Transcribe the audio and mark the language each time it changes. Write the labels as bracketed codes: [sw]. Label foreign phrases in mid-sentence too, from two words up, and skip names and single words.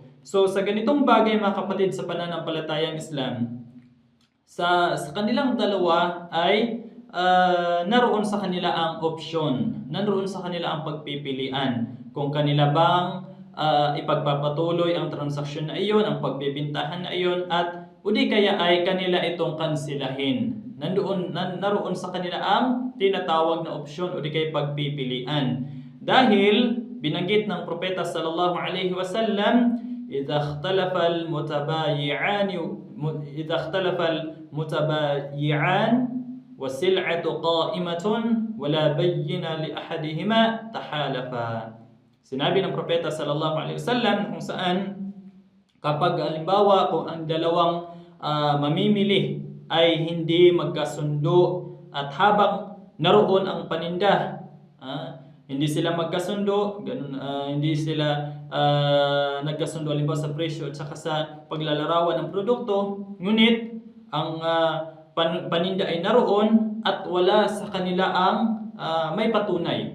[tl] So sa ganitong bagay mga kapatid sa pananampalatayang Islam, sa kanilang dalawa ay naroon sa kanila ang opsyon, naroon sa kanila ang pagpipilian kung kanila bang ipagpapatuloy ang transaksyon na iyon, ang pagbibintahan na iyon, at o di kaya ay kanila itong kansilahin. Naroon sa kanila ang tinatawag na opsyon o di kaya pagpipilian. Dahil binanggit ng propeta [ar] صلى الله عليه وسلم, إذا اختلف المتبايعان والسلعة قائمة ولا بينة لأحدهما تحالفا. [tl] Sinabi ng propeta [ar] صلى الله عليه وسلم [tl] kung saan kapag halimbawa kung ang dalawang mamimili ay hindi magkasundo at habang naroon ang paninda, hindi sila magkasundo, hindi sila nagkasundo halimbawa sa presyo at saka sa paglalarawan ng produkto, ngunit ang paninda ay naroon at wala sa kanila ang may patunay.